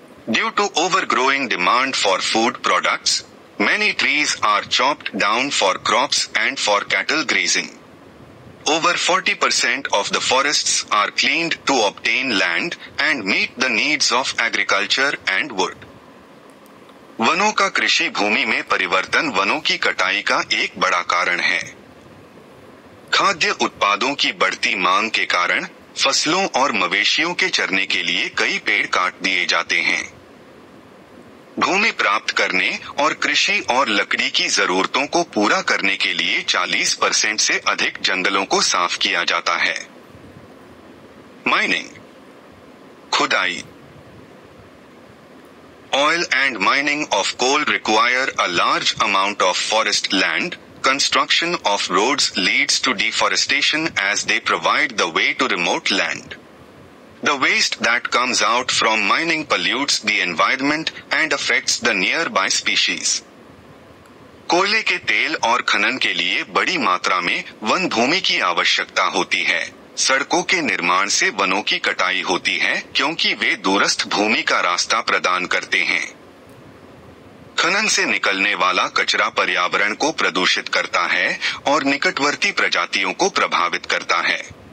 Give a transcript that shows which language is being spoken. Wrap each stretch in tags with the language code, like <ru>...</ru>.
<en>Due to overgrowing demand for food products, many trees are chopped down for crops and for cattle grazing. Over 40% of the forests are cleaned to obtain land and meet the needs of agriculture and wood.</en> <hi>वनों का कृषि भूमि में परिवर्तन वनों की कटाई का एक बड़ा कारण है. खाद्य उत्पादों की बढ़ती मांग के कारण फसलों और मवेशियों के चरने के लिए कई पेड़ काट दिए जाते हैं. भूमि प्राप्त करने और कृषि और लकड़ी की जरूरतों को पूरा करने के लिए 40% से अधिक जंगलों को साफ किया जाता है. माइनिंग. खुदाई.</hi> <en>Oil and mining of coal require a large amount of forest land. Construction of roads leads to deforestation as they provide the way to remote land. The waste that comes out from mining pollutes the environment and affects the nearby species.</en> <hi>कोयले के तेल और खनन के लिए बड़ी मात्रा में वन भूमि की आवश्यकता होती है. सड़कों के निर्माण से वनों की कटाई होती है क्योंकि वे दूरस्थ भूमि का रास्ता प्रदान करते हैं. खनन से निकलने वाला कचरा पर्यावरण को प्रदूषित करता है और निकटवर्ती प्रजातियों को प्रभावित करता है.</hi>